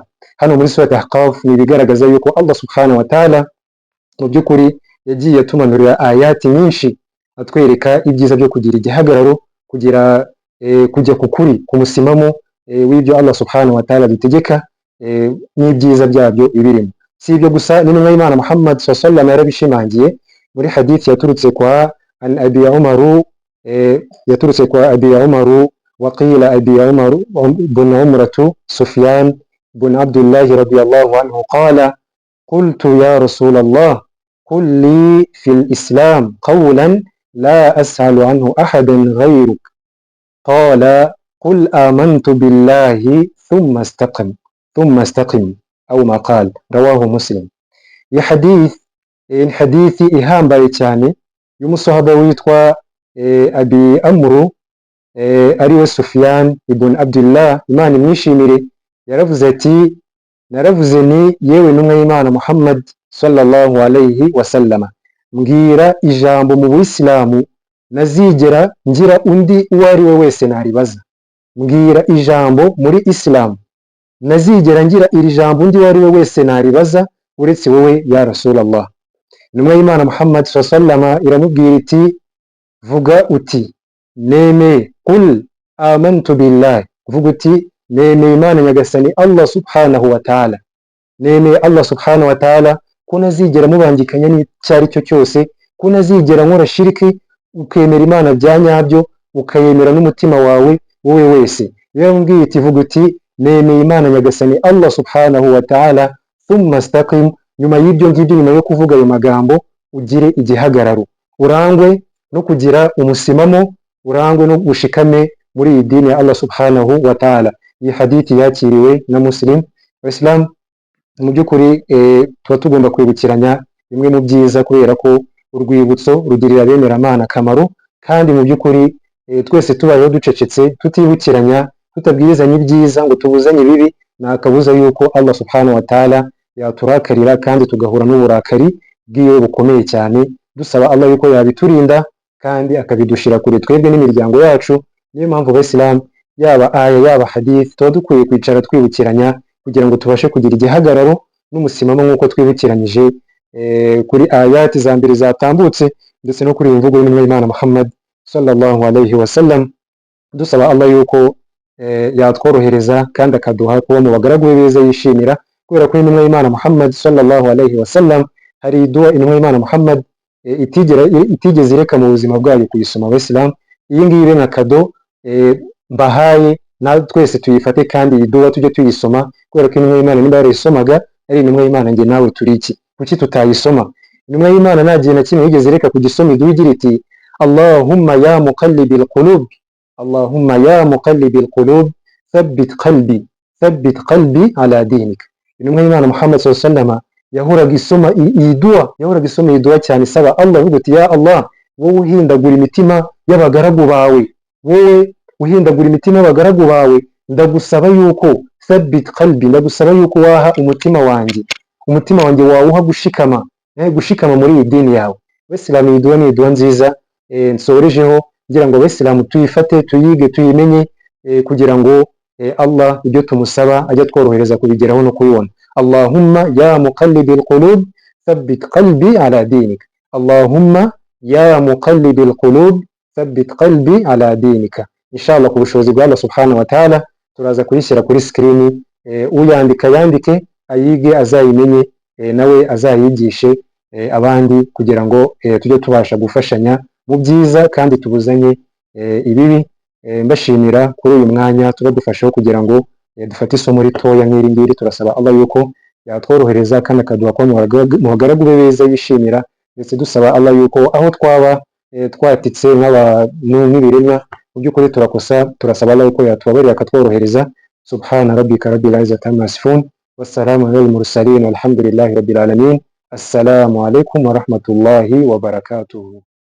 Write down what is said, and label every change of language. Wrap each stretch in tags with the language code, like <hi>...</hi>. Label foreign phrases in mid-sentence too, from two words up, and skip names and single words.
<rw>Hano muri surati Ahqaf ni ibigaragaza yuko Allah</rw> <ar>سبحانه وتعالى</ar> <rw>mu by'ukuri yagiye atumanurira ayati nyinshi atwereka ibyiza byo kugira igihagararo, kujya ku kuri, ku musimamo w'ibyo Allah</rw> <ar>سبحانه وتعالى</ar> <rw>dutegeka n'ibyiza byabyo ibirimo. Si ibyo gusa, n'intumwa y'Imana Muhammad</rw> <ar>صلى الله عليه وسلم</ar> <rw>yarabishimangiye muri hadith yaturutse kwa Abi</rw> <ar>عمرو وقيل أبي عمرو بن عمرة سفيان بن عبد الله رضي الله عنه قال قلت يا رسول الله قل لي في الإسلام قولا لا أسأل عنه أحدا غيرك قال قل آمنت بالله ثم استقم أو ما قال رواه مسلم.</ar> <rw>Iyi hadithi ihambaye cyane y'umusahaba witwa Abi Amru ariwe Sufyan ibn Abdullah, Imana imwishimire, yaravuze ati naravuze ni yewe n'umwe y'Imana Muhammad</rw> <ar>صلى الله عليه وسلم,</ar> <rw>mbwira ijambo mu Buyisilamu nazigera ngira undi uwo ari we wese naribaza. Mbwira ijambo muri Isilamu nazigera ngira iri jambo undi uwo ari we wese naribaza uretse wowe</rw> <ar>يا رسول الله.</ar> <rw>Intumwa y'Imana Muhammad sallallahu iramubwira iti vuga uti nemeye,</rw> <ar>قل آمنت بالله,</ar> <rw>vuga uti nemeye Imana nyagasani Allah</rw> <ar>سبحانه وتعالى,</ar> <rw>nemeye Allah</rw> <ar>سبحانه وتعالى</ar> <rw>ko nazigera mubangikanya n'icyari cyo cyose, ko nazigera nkora shiriki, ukemera Imana bya nyabyo, ukayemera n'umutima wawe wowe wese. Yambwiye iti vuga uti nemeye Imana nyagasani Allah</rw> <ar>سبحانه وتعالى, ثم استقم,</ar> <rw>nyuma y'ibyo ngibyo, nyuma yo kuvuga ayo magambo ugire igihagararo, urangwe no kugira umusimamo, urangwe no gushikame muri iyi dini ya Allah</rw> <ar>سبحانه وتعالى.</ar> <rw>Iyi hadithi yakiriwe na Muslim. Islam mu by'ukuri tuba tugomba kwibukiranya bimwe mu byiza, kubera ko urwibutso rugirira abemeramana akamaro, kandi mu by'ukuri twese tubayeho ducecetse, tutibukiranya, tutabwirizanya ibyiza ngo tubuzanye ibibi, nta kabuza yuko Allah</rw> <ar>سبحانه وتعالى</ar> <rw>yaturakarira kandi tugahura n'uburakari bw'iyo bukomeye cyane, dusaba Allah yuko yabiturinda kandi akabidushira kure twebwe n'imiryango yacu. Niyo mpamvu Abayisilamu yaba aya yaba hadith tuba dukwiye kwicara twibukiranya kugira ngo tubashe kugira igihagararo n'umusimamo nk'uko twibukiranyije kuri ayati za mbere zatambutse, ndetse no kuri imvugo y'intumwa y'Imana Muhammad</rw> <ar>صلى الله عليه وسلم,</ar> <rw>dusaba Allah yuko yatworohereza kandi akaduha kuba mu bagaragu be beza yishimira, kubera ko intumwa y'Imana Muhammad</rw> <ar>صلى الله عليه وسلم</ar> <rw>hari dua intumwa y'Imana Muhammad itigeze ireka mu buzima bwayo kuyisoma. Abayisilamu iyi ngiyi ibe nka kado mbahaye, na twese tuyifate kandi iyi dua tujye tuyisoma, kubera ko intumwa y'Imana nimba yarayisomaga ari intumwa y'Imana, nge nawe turi iki, kuki tutayisoma? Intumwa y'Imana nta gihe na kimwe yigeze ireka kugisoma idua igira iti</rw> <ar>اللهم يا مقلب القلوب اللهم يا مقلب القلوب ثبت قلبي على دينك.</ar> <rw>Intumwa y'Imana Muhammad</rw> <ar>صلى الله عليه وسلم</ar> <rw>yahoraga isoma iyi dua cyane, isaba Allah avuga ati ya Allah, wowe uhindagura imitima y'abagaragu bawe, wowe uhindagura imitima y'abagaragu bawe, ndagusaba yuko</rw> <ar>ثبت قلبي,</ar> <rw>ndagusaba yuko waha umutima wanjye wawuha gushikama muri iyi dini yawe. Abayisilamu iyi dua ni dua nziza nsorejeho, ngira ngo Abayisilamu tuyifate, tuyige, tuyimenye, kugira ngo Allah ibyo tumusaba ajya tworohereza kubigeraho no kubibona.</rw> <ar>اللهم يا مقلب القلوب ثبت قلبي على دينك اللهم يا مقلب القلوب ثبت قلبي على دينك.</ar> <rw>Inshallah ku bushobozi bwa Allah</rw> <ar>سبحانه وتعالى</ar> <rw>turaza kuyishyira kuri screen, uyandika yandike, ayige, azayimenye, nawe azayigishe abandi, kugira ngo tujye tubasha gufashanya mu byiza kandi tubuzanye ibibi. Mbashimira kuri uyu mwanya tuba dufasheho kugira ngo dufate isomo ritoya nk'iri ngiri. Turasaba Allah yuko yatworohereza kandi akaduha ko mu bagaragu be beza yishimira, ndetse dusaba Allah yuko aho twaba twatitse n'ibiremwa mu by'ukuri turakosa, turasaba Allah yuko yatubabarira akatworohereza.</rw> <ar>سبحان ربك رب العزة عما يصفون والسلام على المرسلين والحمد لله رب العالمين. السلام عليكم ورحمة الله وبركاته.</ar>